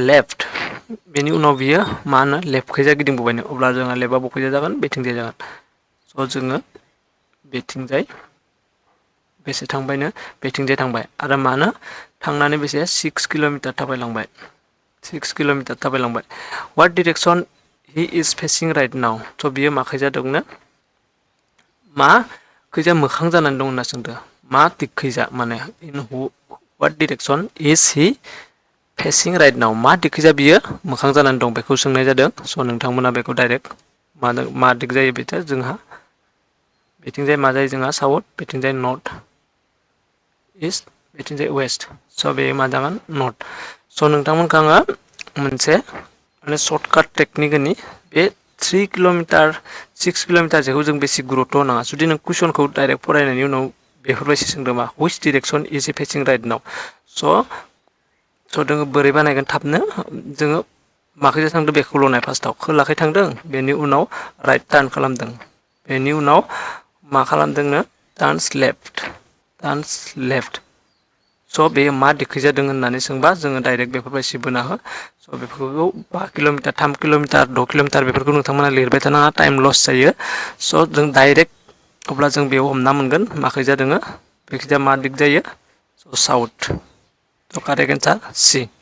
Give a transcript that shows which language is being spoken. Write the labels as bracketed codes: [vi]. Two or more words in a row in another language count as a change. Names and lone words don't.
[brx] लेफ्ट बेनि उनाव बियो मा होनो लेफ्टखैजा गिदिंबोबायनो अब्ला जोंहा लेफ्टआ बखैजा जागोन बेथिंजाय जागोन स' जोङो बेथिंजाय बेसे थांबायनो बेथिंजाय थांबाय आरो मानो थांनानै बेसे 6 किलोमिटार थाबायलांबाय 6 किलोमिटार थाबायलांबाय [en] what direction he is facing right now [brx] स' बियो माखैजा दंनो मा खैजा मोखां जानानै दं होनना सोंदों मा दिगखैजा माने [en] in what direction is he facing right now [brx] मा दिगखैजा बियो मोखां जानानै दं बेखौ सोंनाय जादों स' नोंथांमोना बेखौ डाइरेक्ट मा दिग जायो बेथो जोंहा बेथिंजाय मा जायो जोंहा साउथ बेथिंजाय [en] North East [brx] बेथिंजाय वेस्ट स' बे मा जागोन नर्थ स' नोंथांमोनखौ आङो मोनसे माने [en] shortcut technique [brx] होनि बे 3 किलोमिटार 6 किलोमिटार जेखौ जों बेसे गुरुत्त' होनाङा जुदि नों कुइसनखौ डाइरेक्ट फरायनायनि उनाव बेफोरबायदि सोंदों मा [en] which direction is he facing right now [brx] स' जोङो बोरै बानायगोन थाबनो जोङो माखैजा थांदों बेखौल' नाय फार्स्टआव खोलाखै थांदों बेनि उनाव [en] right turn [brx] खालामदों बेनि उनाव मा खालामदोंनो [en] turns left [brx] स' बेयो मा दिगखै जादों होननानै सोंबा जोङो डाइरेक्ट बेफोरबायदि बोना हो स' बेफोरखौ 5 किलोमिटार 3 किलोमिटार 6 किलोमिटार बेफोरखौ नोंथांमोना लिरबाय थानाङा [en] time loss [brx] जायो स' जों डाइरेक्ट अब्ला जों बेयाव हमना मोनगोन माखै जादोङो बेखिजाया मा दिग जायो स' साउथ स' [en] correct answer C